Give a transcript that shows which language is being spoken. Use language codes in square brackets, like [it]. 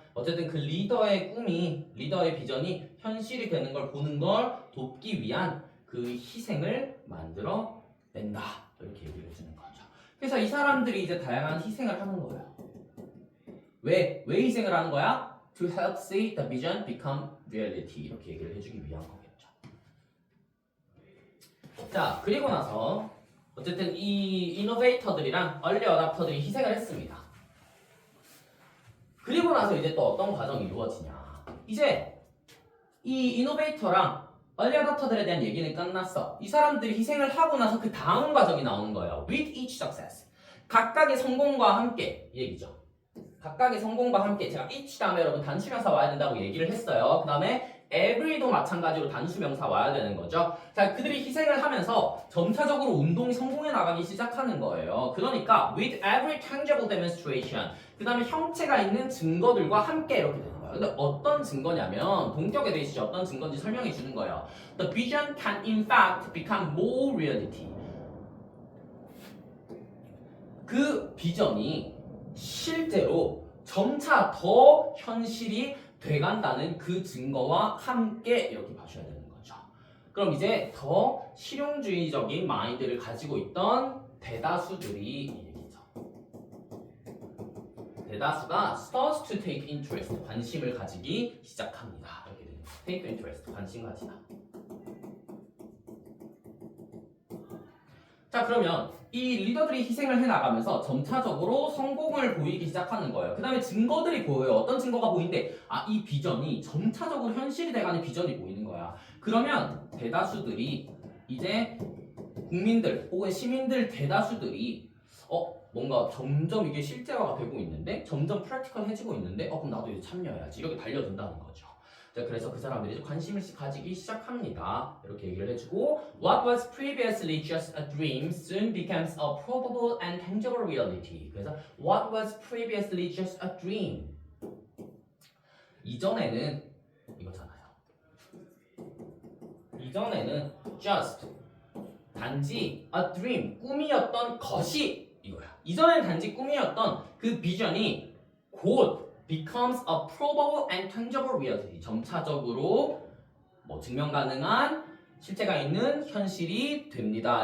[ko] 어쨌든 그 리더의 꿈이 리더의 비전이 현실이 되는 걸 보는 걸 돕기 위한 그 희생을 만들어 낸다 이렇게 얘기를 해주는 거죠. 그래서 이 사람들이 이제 다양한 희생을 하는 거예요. 왜 희생을 하는 거야? [en] To help see the vision become reality [ko] 이렇게 얘기를 해주기 위한 거겠죠. 자, 그리고 나서 어쨌든 이 이노베이터들이랑 얼리 어답터들이 희생을 했습니다. 그리고 나서 이제 또 어떤 과정이 이루어지냐. 이제 이 이노베이터랑 얼리 어답터들에 대한 얘기는 끝났어. 이 사람들이 희생을 하고 나서 그 다음 과정이 나오는 거예요. [en] With each success. [ko] 각각의 성공과 함께 이 얘기죠. 각각의 성공과 함께 제가 each 다음에 여러분 단수명사 와야 된다고 얘기를 했어요. 그 다음에 every도 마찬가지로 단수명사 와야 되는 거죠. 자, 그들이 희생을 하면서 점차적으로 운동이 성공해 나가기 시작하는 거예요. 그러니까 [en] with every tangible demonstration [ko] 그 다음에 형체가 있는 증거들과 함께 이렇게 되는 거예요. 근데 어떤 증거냐면 동격에 대해서 어떤 증거인지 설명해 주는 거예요. [en] The vision can in fact become more reality. [ko] 그 비전이 실제로 점차 더 현실이 돼간다는 그 증거와 함께 이렇게 봐셔야 되는 거죠. 그럼 이제 더 실용주의적인 마인드를 가지고 있던 대다수들이 이 얘기죠. 대다수가 [en] starts to take interest, [ko] 관심을 가지기 시작합니다. 이렇게 되는 거죠. take interest, 관심 가지다. 자, 그러면 이 리더들이 희생을 해나가면서 점차적으로 성공을 보이기 시작하는 거예요. 그 다음에 증거들이 보여요. 어떤 증거가 보이는데 이 비전이 점차적으로 현실이 돼가는 비전이 보이는 거야. 그러면 대다수들이 이제 국민들 혹은 시민들 대다수들이 뭔가 점점 이게 실제화가 되고 있는데 점점 프랙티컬해지고 있는데 그럼 나도 이제 참여해야지 이렇게 달려든다는 거죠. 자, 그래서 그 사람들이 이제 관심을 가지기 시작합니다. 이렇게 얘기를 해주고 [en] What was previously just a dream soon becomes a probable and tangible reality. [ko] 그래서 [en] What was previously just a dream [ko] 이전에는 이거잖아요. 이전에는 just 단지 a dream 꿈이었던 것이 이거야. 이전엔 단지 꿈이었던 그 비전이 곧 [en] becomes a probable and tangible reality. [ko] 점차적으로 뭐 증명 가능한 실체가 있는 현실이 됩니다.